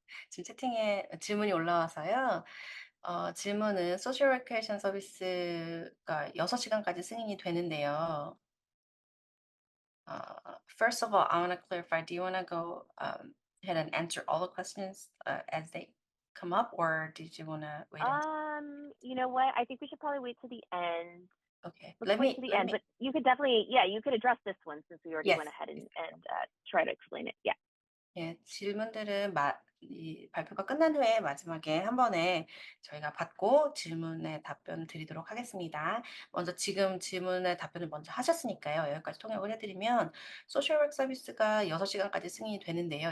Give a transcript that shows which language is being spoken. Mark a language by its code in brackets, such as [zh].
[ko] 지금 채팅에 질문이 올라와서요. 질문은 소셜 레크레이션 서비스가 6시간까지 승인이 되는데요. [en] First of all, I want to clarify, do you want to go ahead and answer all the questions as they come up, or did you want to wait until? You know what? I think we should probably wait to the end. Okay, Let's wait to the end, but you could definitely, yeah, you could address this one since we already Yes. went ahead and try to explain it. Yeah. [ko] 예, 질문들은 이 발표가 끝난 후에 마지막에 한 번에 저희가 받고 질문에 답변 드리도록 하겠습니다. 먼저 지금 질문에 답변을 먼저 하셨으니까요. 여기까지 통역을 해드리면 소셜워크 서비스가 6시간까지 승인이 되는데요.